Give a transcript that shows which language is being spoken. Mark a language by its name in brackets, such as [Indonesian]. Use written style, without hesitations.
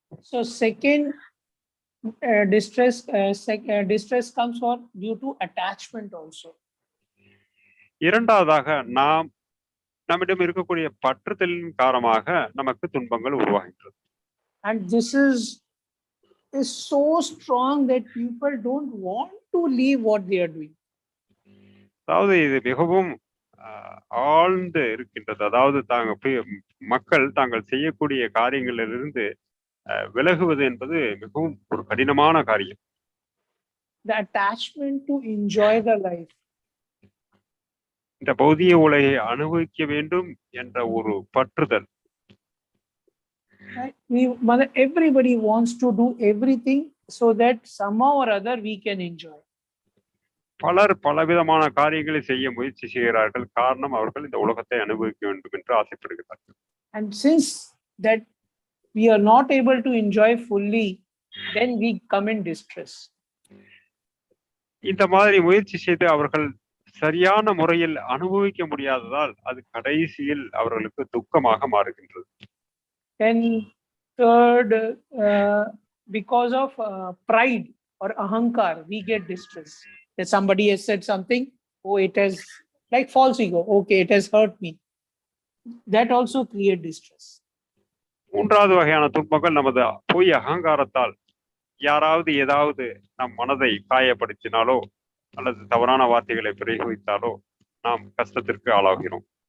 [English] So second distress comes for due to attachment also. [Tamil] இரண்டாவதாக நம்மிடம் இருக்கக்கூடிய பற்றுதலின் காரணமாக நமக்கு துன்பங்கள் உருவாகின்றது. [English] And this is so strong that people don't want to leave what they are doing. [Tamil] அதாவது இது மிகவும் ஆழ்ந்து இருக்கின்றது. அதாவது மக்கள் தாங்கள் செய்யக்கூடிய காரியங்களிலிருந்து விலகுவது என்பது மிகவும் ஒரு கடினமான காரியம். [English] The attachment to enjoy the life. [Tamil] இந்த பௌதிக உலகை அனுபவிக்க வேண்டும் என்ற ஒரு பற்றுதல். [English] Everybody wants to do everything so that somehow or other we can enjoy. [Tamil] பலர் பலவிதமான காரியங்களை செய்ய முயற்சி செய்கிறார்கள். காரணம், அவர்கள் இந்த உலகத்தை அனுபவிக்க வேண்டும் என்று ஆசைப்படுகிறார்கள். [English] And since that we are not able to enjoy fully, then we come in distress. [Tamil] இந்த மாதிரி முயற்சி செய்து அவர்கள் சரியான முறையில் அனுபவிக்க முடியாததால் அது கடைசியில் அவர்களுக்கு துக்கமாக மாறுகின்றது. [English] Then third, because of pride or ahankar, we get distress. That somebody has said something, oh, it has like false ego, okay, it has hurt me. That also create distress. [Tamil] மூன்றாவது வகையான துன்பங்கள் நமது பொய் அகங்காரத்தால் யாராவது ஏதாவது நம் மனதை காயப்படுத்தினாலோ அல்லது தவறான வார்த்தைகளை பிரயோகித்தாலோ நாம் கஷ்டத்திற்கு ஆளாகிறோம்.